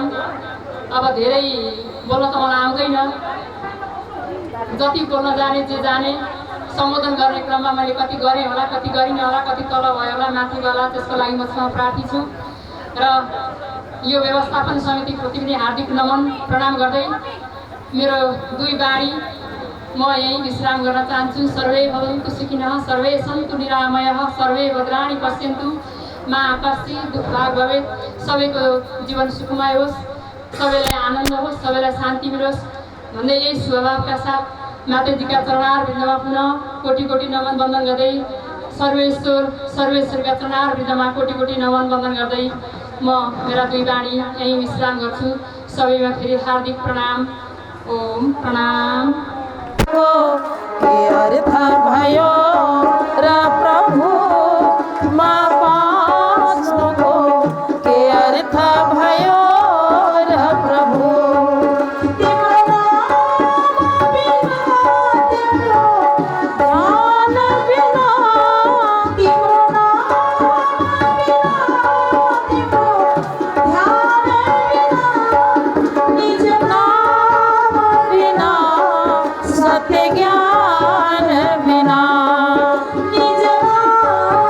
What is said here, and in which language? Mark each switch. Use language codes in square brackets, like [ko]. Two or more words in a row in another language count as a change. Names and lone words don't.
[ne] अब धेरै बोल्न त मलाई आउँदैन, जति बोल्न जाने जे जाने सम्बोधन गर्ने क्रममा मैले कति गरेँ होला, कति गरिनँ होला, कति तल भयो होला, माथि होला, त्यसको लागि म प्रार्थी छु। र यो व्यवस्थापन समितिप्रति पनि हार्दिक नमन प्रणाम गर्दै मेरो दुई बाणी म यहीँ विश्राम गर्न चाहन्छु। [sa] सर्वे भवन्तु सुखिनः, सर्वे सन्तु निरामयः, सर्वे भद्राणि पश्यन्तु मा कश्चित् दुःखभाग् भवेत्। [ne] सबैको जीवन सुखमय होस्, सबैलाई आनन्द होस्, सबैलाई शान्ति मिलोस् भन्दै यही स्वभावका साथ माताजीका चरणारविन्दमा पुनः कोटि कोटि नमन वन्दन गर्दै सर्वेश्वरका चरणारविन्दमा कोटि कोटि नमन वन्दन गर्दै म मेरा दुई बाणी यहीँ विश्राम गर्छु। सबैमा फेरि हार्दिक प्रणाम ओम प्रणाम। के अर्थ भयो र प्रभु मा बाँच्नुको, के अर्थ भयो र प्रभु तिम्रो नाम बिना, तिम्रो ध्यान बिना, तिम्रो नाम बिना, तिम्रो ध्यान बिना, निज नाम बिना, सत्य ज्ञान बिना, निज नाम